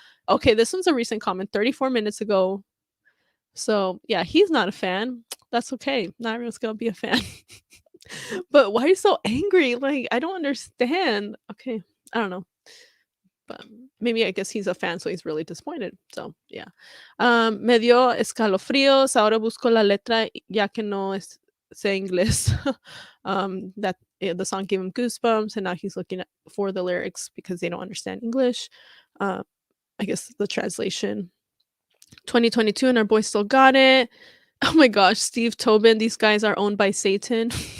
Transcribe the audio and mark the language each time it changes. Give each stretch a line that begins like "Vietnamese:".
English: Okay, this one's a recent comment, 34 minutes ago. So yeah, he's not a fan. That's okay. Not everyone's gonna be a fan. But why are you so angry? Like, I don't understand. Okay, I don't know. But maybe I guess he's a fan, so he's really disappointed. So yeah.
Spanish: Me dio escalofríos. Ahora busco la letra ya que no sé inglés.
English: That the song gave him goosebumps, and now he's looking for the lyrics because they don't understand English. I guess the translation. 2022 and our boy still got it. Oh my gosh, Steve Tobin, these guys are owned by Satan.